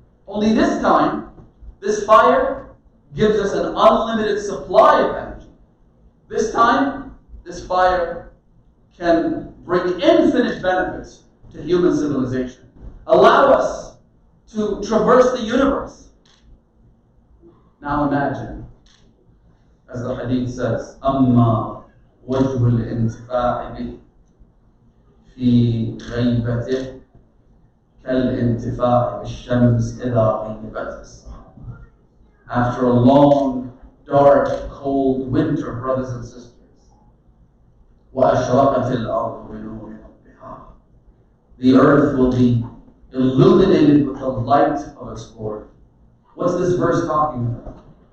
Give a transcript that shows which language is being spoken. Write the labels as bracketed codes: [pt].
[en] Only this time, this fire gives us an unlimited supply of energy. This time, this fire can bring infinite benefits to human civilization. Allow us to traverse the universe. Now imagine, as the hadith says, [ar] أَمَّا وَجْهُ الْإِنْتِفَاعِ بِهِ فِي غَيْبَتِهِ كَالْإِنْتِفَاعِ بِالشَّمْسِ إِذَا غَيْبَتِ السَّحَابِ. [en] After a long, dark, cold winter, brothers and sisters, [ar] وَأَشْرَقَتِ الْأَرْضُ بِنُورِ رَبِّهَا. [en] The earth will be illuminated with the light of its Lord. What's this verse talking about?